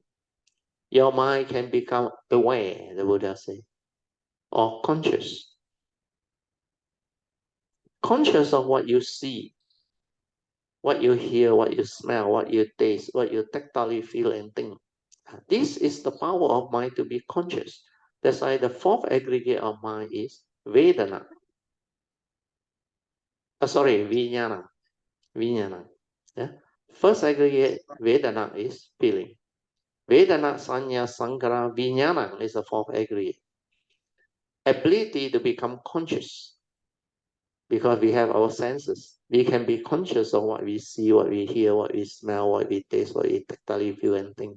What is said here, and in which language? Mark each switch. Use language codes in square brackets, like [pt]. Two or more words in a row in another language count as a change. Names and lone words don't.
[en] Your mind can become aware, the Buddha said, or conscious. Conscious of what you see, what you hear, what you smell, what you taste, what you tactily feel and think. This is the power of mind to be conscious. That's why the 4th aggregate of mind is Vedana. Vijnana. Vijnana. Yeah? First aggregate, Vedana is feeling. [pi] Vedana, Sanya, Sankhara, Vijnana [en] is the 4th aggregate. Ability to become conscious. Because we have our senses. We can be conscious of what we see, what we hear, what we smell, what we taste, what we tactily feel and think.